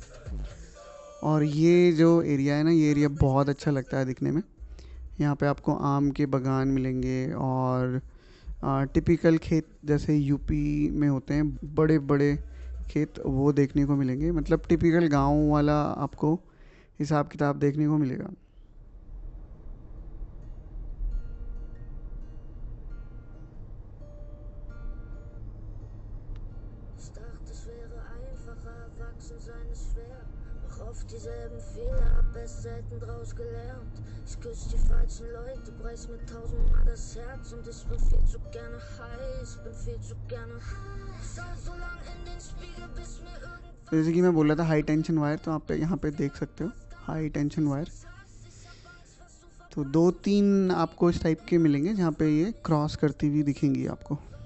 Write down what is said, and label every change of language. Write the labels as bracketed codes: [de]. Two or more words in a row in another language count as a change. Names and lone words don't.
[hi] और ये जो एरिया है ना, ये एरिया बहुत अच्छा लगता है दिखने में। यहाँ पे आपको आम के बागान मिलेंगे और टिपिकल खेत जैसे यूपी में होते हैं बड़े बड़े खेत, वो देखने को मिलेंगे। मतलब टिपिकल गांव वाला आपको हिसाब किताब देखने को मिलेगा। [de] Ich dachte, es wäre einfacher, erwachsen sein ist schwer. Mach oft dieselben Fehler, hab erst selten draus gelernt. Ich küsse die falschen Leute, preis mir 1000-mal das Herz. Und ich bin viel zu gerne high, ich bin viel zu gerne. Schau so lang in den Spiegel, bis mir irgendwann. [hi] जैसे कि मैं बोल रहा था [en] high tension wire, [hi] तो आप यहाँ पे देख सकते हो [en] high tension wire. [hi] तो 2-3 आपको इस टाइप के मिलेंगे जहाँ पे ये क्रॉस करती हुई दिखेंगी आपको।